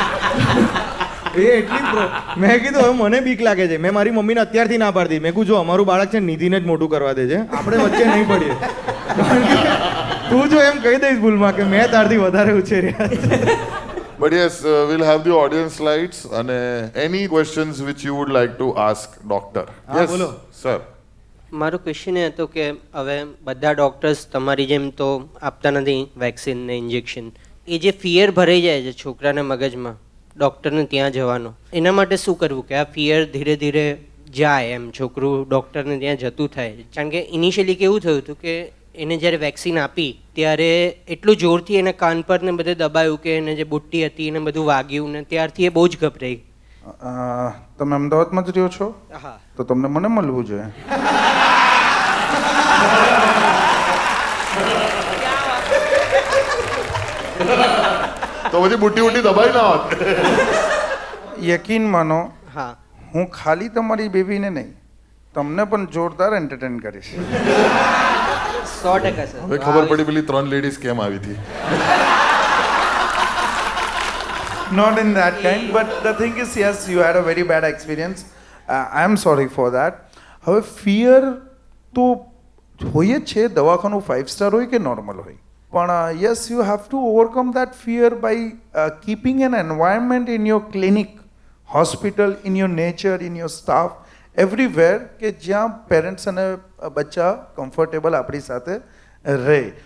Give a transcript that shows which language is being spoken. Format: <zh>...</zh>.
<gu>એ એટલી મેં કીધું હવે મને બીક લાગે છે. મેં મારી મમ્મીને અત્યારથી ના પાડી. મેં કીધું જો અમારું બાળક છે નિધિને જ મોટું કરવા દે છે, આપણે વચ્ચે નહીં પડીએ. તું જો એમ કહી દઈશ ભૂલમાં કે મેં તારથી વધારે ઉછેર્યા.</gu> <en>but yes, we'll have the audience slides and any questions which you would like to ask doctor. Yes,</en> <gu>બોલો.</gu> <en>sir.</en> <gu>મારો ક્વેશ્ચન એ હતો કે હવે બધા ડૉક્ટર્સ તમારી જેમ તો આપતા નથી વેક્સિન ને ઇન્જેક્શન. એ જે ફિયર ભરાઈ જાય છે છોકરાના મગજમાં ડૉક્ટરને ત્યાં જવાનો, એના માટે શું કરવું કે આ ફિયર ધીરે ધીરે જાય, એમ છોકરું ડૉક્ટરને ત્યાં જતું થાય? કારણ કે ઇનિશિયલી કેવું થયું હતું કે એને જ્યારે વેક્સિન આપી ત્યારે એટલું જોરથી એને કાન પર ને બધે દબાયું કે એને જે બુટ્ટી હતી એને બધું વાગ્યું ને ત્યારથી એ બહુ જ ગભરાઈ. તમે અમદાવાદમાં જ રહ્યો છો? હા. તો તમને મને મળવું જોઈએ. તો પછી બુટ્ટી દબાઈ ના હોત. યકીન માનો, હા. હું ખાલી તમારી બેબીને નહીં તમને પણ જોરદાર એન્ટરટેન કરીશ. 100% સર. હવે ખબર પડી પેલી 3 લેડીઝ કેમ આવી હતી.</gu> <en>Not in that kind, but the thing is, yes, you had a very bad experience. I am sorry for that.</en> <gu>હવે ફિયર તો હોય જ છે, દવાખાનું 5 સ્ટાર હોય કે નોર્મલ હોય, પણ</gu> <en>yes you have to overcome that fear by keeping an environment in your clinic, hospital, in your nature, in your staff, everywhere,</en> <gu>કે જ્યાં પેરેન્ટ્સ અને બચ્ચા કમ્ફર્ટેબલ આપણી સાથે રહે.</gu>